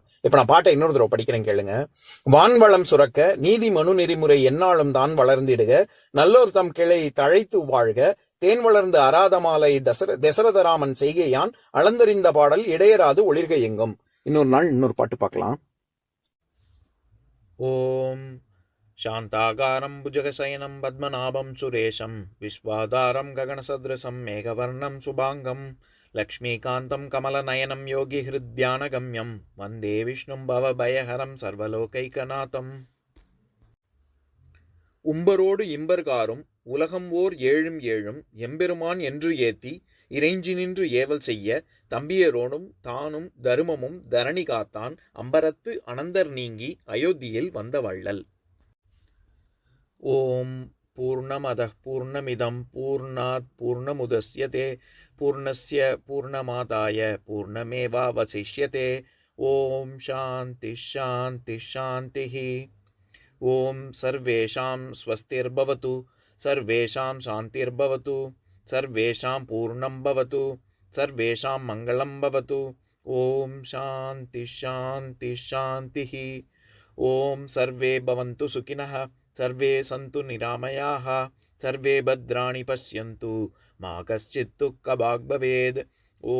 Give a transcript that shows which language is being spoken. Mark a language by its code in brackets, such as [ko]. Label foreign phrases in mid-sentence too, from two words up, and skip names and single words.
[ta] இப்ப நான் பாட்டை இன்னொரு தடவை படிக்கிறேன் கேளுங்க. வான்வளம் சுரக்க நீதி மனு நெறிமுறை எந்நாளும் தான் வளர்ந்திடுக, நல்லோர் தம் கிளை தழைத்து வாழ்க, தேன் வளர்ந்து அராத மாலை தசரத ராமன் செய்கையான் அளந்தறிந்த பாடல் இடையராது ஒளிர்க எங்கும். இன்னொரு நாள் இன்னொரு பாட்டு பார்க்கலாம். [sa] ஓம் शान्ताकारं भुजगशयनं पद्मनाभं सुरेशं विश्वाधारं गगनसदृशं मेघवर्णं शुभाङ्गं लक्ष्मीकान्तं कमलनयनं योगिहृद्यानगम्यं वन्दे विष्णुं भवभयहरं सर्वलोकैकनाथम्. [ta] உம்பரோடு இம்பர்காரும் உலகம் ஓர் ஏழும் ஏழும் எம்பெருமான் என்று ஏத்தி இறைஞ்சி நின்று ஏவல் செய்ய தம்பியரோடும் தானும் தருமமும் தரணி காத்தான் அம்பரத்து அனந்தர் நீங்கி அயோத்தியில் வந்த வள்ளல். [sa] ॐ पूर्णमदः पूर्णमिदम् पूर्णात् पूर्णमुदच्यते पूर्णस्य पूर्णमादाय पूर्णमेवावशिष्यते. ॐ शान्तिः शान्तिः शान्तिः. ॐ सर्वेषाम् स्वस्तिर्भवतु सर्वेषाम् शान्तिर्भवतु सर्वेषाम् पूर्णम् भवतु सर्वेषाम् मङ्गलम् भवतु. ॐ शान्तिः शान्तिः शान्तिः. ॐ सर्वे भवन्तु सुखिनः सर्वे सन्तु निरामयाः सर्वे भद्राणि पश्यन्तु मा कश्चित् दुःखभाक् भवेत्.